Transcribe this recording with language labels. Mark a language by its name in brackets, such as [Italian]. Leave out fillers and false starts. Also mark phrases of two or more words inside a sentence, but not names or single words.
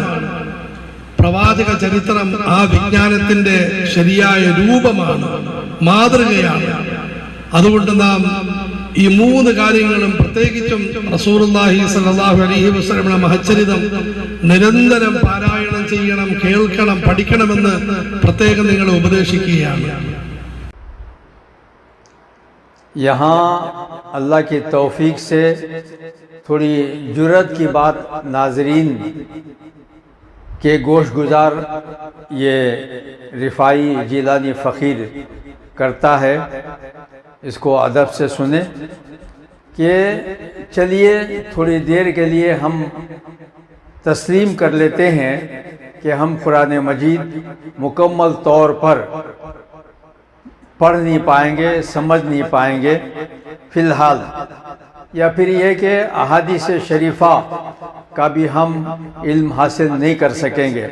[Malayalam] പ്രവാചക ചരിത്രം ആ വിജ്ഞാനത്തിന്റെ ശരിയായ രൂപമാണ്, മാതൃകയാണ്. അതുകൊണ്ട് നാം ഈ 3 കാര്യങ്ങളും, പ്രത്യേകിച്ചും [Arabic] رسول الله صلى الله عليه وسلم [Malayalam] മഹച്ചരിതം നിരന്തരം പാരായണം ചെയ്യണം, കേൾക്കണം, പഠിക്കണമെന്ന് പ്രത്യേകം നിങ്ങളെ ഉപദേശിക്കുകയാണ്. [Urdu] یہاں اللہ کی توفیق سے تھوڑی جرت کی بات ناظرین کے گوش گزار یہ رفاعی جیلانی فقیر کرتا ہے، اس کو ادب سے سنیں کہ چلیے تھوڑی دیر کے لیے ہم تسلیم کر لیتے ہیں کہ ہم قرآن مجید مکمل طور پر پڑھ نہیں پائیں گے، سمجھ نہیں پائیں گے فی الحال، یا پھر یہ کہ احادیث شریفہ کا بھی ہم علم حاصل نہیں کر سکیں گے۔